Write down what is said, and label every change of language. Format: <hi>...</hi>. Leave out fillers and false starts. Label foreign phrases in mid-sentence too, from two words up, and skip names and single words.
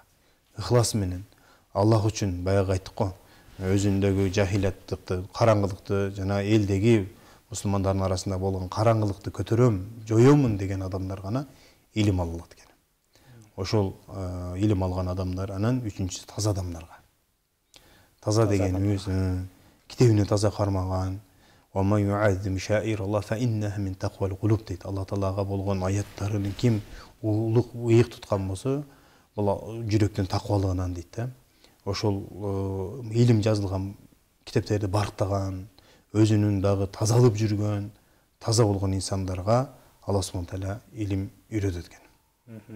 <ky>Ыхлас менен Аллах үчүн баягы айттык го, өзүндөгү жахилаттыкты, караңгылыкты, жана элдеги мусулмандардын арасында болгон караңгылыкты көтөрөм, жоёмун деген адамдар гана илим ала алат экен. Ошол илим алган адамдар, анан үчүнчүсү таза адамдарга. Таза дегенибиз китебине таза кармаган,</ky> <ar>وَمَنْ يُعَظِّمْ شَعَائِرَ اللَّهِ فَإِنَّهَا مِنْ تَقْوَى الْقُلُوبِ дейт.</ar> <ky>Алла Таалага болгон аяттарын ким улук ыйык туткан болсо, бул жүрөктүн таквалыгынан дейт да. Ошол илим жазылган китептерди барктаган, өзүнүн дагы тазалып жүргөн, таза болгон инсандарга Алла Субхана Таала илим үйрөтөт экен.</ky>